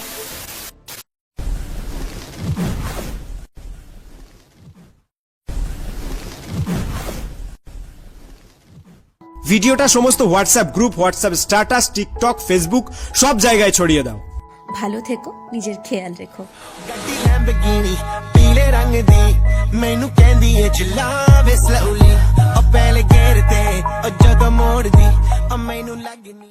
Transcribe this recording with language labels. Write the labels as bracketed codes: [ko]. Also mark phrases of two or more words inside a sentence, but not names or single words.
[bn] ভিডিওটা সমস্ত হোয়াটসঅ্যাপ গ্রুপ, হোয়াটসঅ্যাপ স্ট্যাটাস, টিকটক, ফেসবুক সব জায়গায় ছড়িয়ে দাও। ভালো থেকো, নিজের খেয়াল রেখো। [pa] ਗੱਡੀ ਲੈਂਬਰਗਿਨੀ ਪੀਲੇ ਰੰਗ ਦੀ ਮੈਨੂੰ ਕਹਿੰਦੀ ਏ ਚਲਾਵੇ ਸਲੋਲੀ ਉਹ ਪਹਿਲੇ ਗੇਰ ਤੇ ਉਹ ਜਦੋਂ ਮੋੜਦੀ ਉਹ ਮੈਨੂੰ ਲੱਗਨੀ